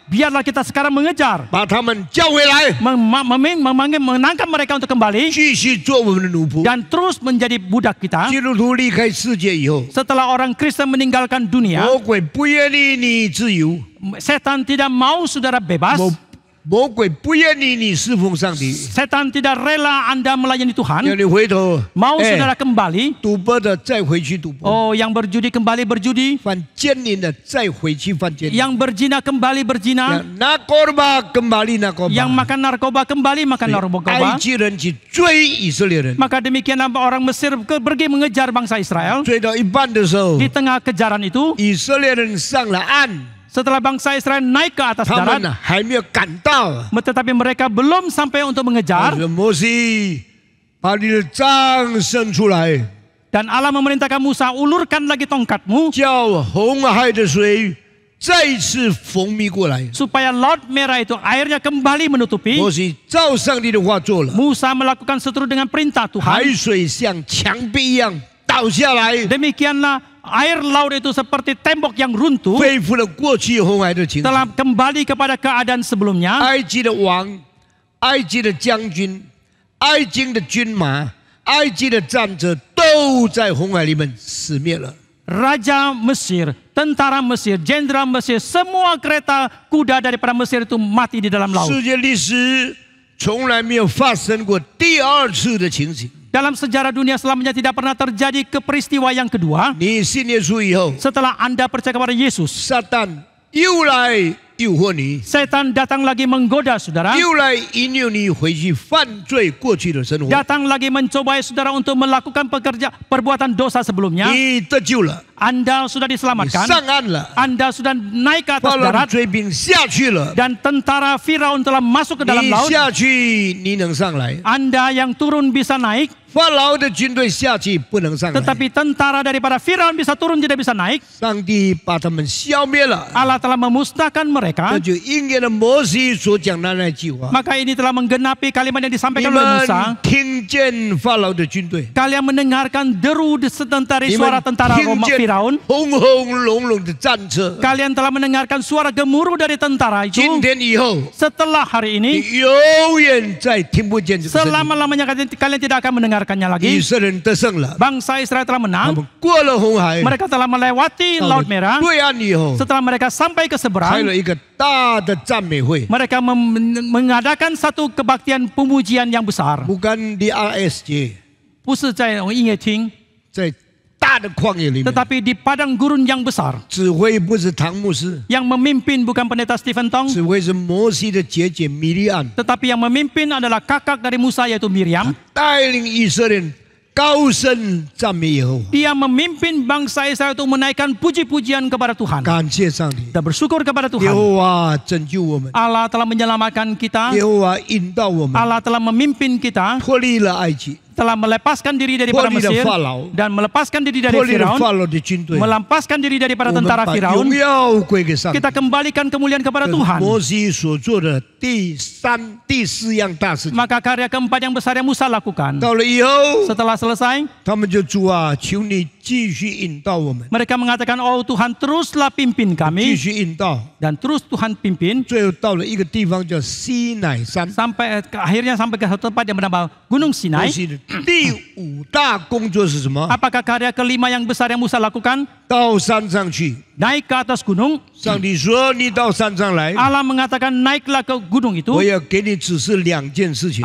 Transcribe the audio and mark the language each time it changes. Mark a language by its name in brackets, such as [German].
[Indonesian] Biarlah kita sekarang mengejar, [Chinese] 把他们叫回来， [Indonesian] menangkap mereka untuk kembali [Chinese] 继续做我们的奴仆。 [Indonesian] dan terus menjadi budak kita. [Chinese] 基督徒离开世界以后， [Indonesian] Setelah orang Kristen meninggalkan dunia, [Chinese] 魔鬼不愿意你自由， [Indonesian] setan tidak mau saudara bebas. [Chinese] 魔鬼不愿意你侍奉上帝， [Indonesian] Setan tidak rela Anda melayani [Chinese] 要 [Indonesian] Tuhan. [Chinese] 你回头， [Indonesian] Mau 哎 saudara kembali. [Chinese] 赌博的再回去赌博， [Indonesian] Oh, yang berjudi kembali berjudi. [Chinese] 犯奸淫的再回去犯奸淫， [Indonesian] Yang berzina kembali berzina. narkoba kembali narkoba， Yang makan narkoba kembali makan [Chinese] 埃 [Indonesian] narkoba. [Chinese] 及人去追以色列人， [Indonesian] Maka demikianlah orang Mesir pergi mengejar bangsa Israel. [Chinese] 追到一半的时候， [Indonesian] Di tengah kejaran itu, [Chinese] 以色列人上了岸， [Indonesian] setelah bangsa Israel naik ke atas [Chinese] 他 [Indonesian] darat, [Chinese] 们还没有赶到。 [Indonesian] tetapi mereka belum sampai untuk [Chinese] 他 [Indonesian] mengejar. [Chinese] 说：“摩西，把你的杖伸出来， [Indonesian] Dan Allah memerintahkan Musa, ulurkan lagi tongkatmu [Chinese] 叫红海的水再一次封闭过来。 [Indonesian] supaya Laut Merah itu airnya kembali menutupi. [Chinese] 摩西照上帝的话做了， [Indonesian] Musa melakukan seturut dengan perintah [Chinese] 海 [Indonesian] Tuhan. [Chinese] 水像墙壁一样倒下来， [Indonesian] Demikianlah air laut itu seperti tembok yang runtuh, [Chinese] 恢复了过去红海的情景。 [Indonesian] telah kembali kepada keadaan sebelumnya. [Chinese] 埃及的王、埃及的将军、埃及的军马、埃及的战者都在红海里面死灭了。 [Indonesian] Raja Mesir, tentara Mesir, jenderal Mesir, semua kereta kuda daripada Mesir itu mati di dalam laut. [Chinese] 世界历史从来没有发生过第二次的情形。 [Indonesian] Dalam sejarah dunia selamanya tidak pernah terjadi ke peristiwa yang kedua. [Chinese] 你信耶稣以后， [Indonesian] Setelah Anda percaya kepada Yesus, [Chinese] 撒旦又来诱惑你， [Indonesian] setan datang lagi menggoda saudara, [Chinese] 又来引诱你回去犯罪过去的生活。 [Indonesian] datang lagi mencobai saudara untuk melakukan perbuatan dosa sebelumnya. [Chinese] 你得救了， [Indonesian] Anda sudah [Chinese] 你 [Indonesian] diselamatkan, [Chinese] 上岸了， [Indonesian] Anda sudah naik ke [Chinese] 法 [Indonesian] atas [Chinese] 老的追兵下去了， [Indonesian] dan tentara Firaun telah masuk ke dalam [Chinese] 你 [Indonesian] laut. [Chinese] 下去你能上来， [Indonesian] Anda yang turun bisa naik, [Chinese] 法老的军队下去不能上来。 [Indonesian] tetapi tentara daripada Firaun bisa turun tidak bisa naik. [Chinese] 上帝把他们消灭了， [Indonesian] Allah telah memusnahkan mereka. [Chinese] 就应验了摩西所讲的那句话。 [Indonesian] Maka ini telah menggenapi kalimat yang [Chinese] 你 [Indonesian] disampaikan oleh [Chinese] 们 [Indonesian] Musa. [Chinese] 听见法老的军队， [Indonesian] Kalian mendengarkan deru dari [Chinese] 你 [Indonesian] suara tentara [Chinese] 听 [Indonesian] Roma [Chinese] 见 [Indonesian] Firaun. [Chinese] 轰轰隆隆的战车。 [Indonesian] Kalian telah mendengarkan suara gemuruh dari tentara [Chinese] 今 [Indonesian] itu. [Chinese] 天以后， [Indonesian] Setelah hari [Chinese] 你 [Indonesian] ini, [Chinese] 永远再听不见这个声音。 [Indonesian] selama-lamanya kalian tidak akan mendengarkannya [Chinese] 以 [Indonesian] lagi. [Chinese] 色列人得胜了， [Indonesian] Bangsa Israel telah [Chinese] 他 [Indonesian] menang. [Chinese] 们过了红海， [Indonesian] Mereka telah melewati [Chinese] 到 [Indonesian] Laut [Chinese] 了 [Indonesian] Merah. [Chinese] 对岸以后， [Indonesian] Setelah mereka sampai ke [Chinese] 开 [Indonesian] seberang, [Chinese] 了一个大的赞美会， [Indonesian] mereka mengadakan satu kebaktian pemujian yang besar. [Chinese] 不干的 RSJ，不是在音乐厅，在大的旷野里面， [Indonesian] tetapi di padang gurun yang besar. [Chinese] 指挥不是唐牧师， [Indonesian] Yang memimpin bukan pendeta Stephen Tong, [Chinese] 指挥是摩西的姐姐米利安， [Indonesian] tetapi yang memimpin adalah kakak dari Musa yaitu Miriam. [Chinese] 带领以色列人高声赞美耶和华， [Indonesian] Dia memimpin bangsa Israel untuk menaikkan puji-pujian kepada Tuhan. [Chinese] 感谢上帝， [Indonesian] Kita bersyukur kepada [Chinese] 耶 [Indonesian] Tuhan. [Chinese] 和华拯救我们， [Indonesian] Allah telah menyelamatkan kita. [Chinese] 耶和华引导我们 [Indonesian] Allah telah memimpin kita [Chinese] 脱离了埃及， [Indonesian] telah melepaskan diri daripada [Chinese] 脱离了 [Indonesian] Mesir [Chinese] 法老， [Indonesian] dan melepaskan diri dari [Chinese] 脱离了 [Indonesian] Firaun, [Chinese] 法老的军队， [Indonesian] melepaskan diri daripada [Chinese] 我们 [Indonesian] tentara [Chinese] 把 [Indonesian] Firaun, [Chinese] 荣耀归给上帝。 [Indonesian] kita kembalikan kemuliaan kepada [Chinese] 这是 [Indonesian] Tuhan. [Chinese] 摩西所做的第四样大事情。 [Indonesian] Maka karya keempat yang besar yang Musa lakukan. [Chinese] 到了以后， [Indonesian] Setelah selesai, [Chinese] 他们就主啊，求你继续引导我们， [Indonesian] mereka mengatakan, oh Tuhan teruslah pimpin [Chinese] 继 [Indonesian] kami. [Chinese] 续引导。 [Indonesian] Dan terus Tuhan pimpin [Chinese] 最后到了一个地方叫西乃山， [Indonesian] akhirnya sampai ke satu tempat yang bernama Gunung [Chinese] 摩 [Indonesian] Sinai. [Chinese] 西的第5大工作是什么？ [Indonesian] Apakah karya kelima yang besar yang Musa lakukan? [Chinese] 到山上去。 [Indonesian] Naik ke atas gunung. [Chinese] 上帝说：“你到山上来， [Indonesian] Allah mengatakan naiklah ke gunung itu. [Chinese] 我要给你指示2件事情。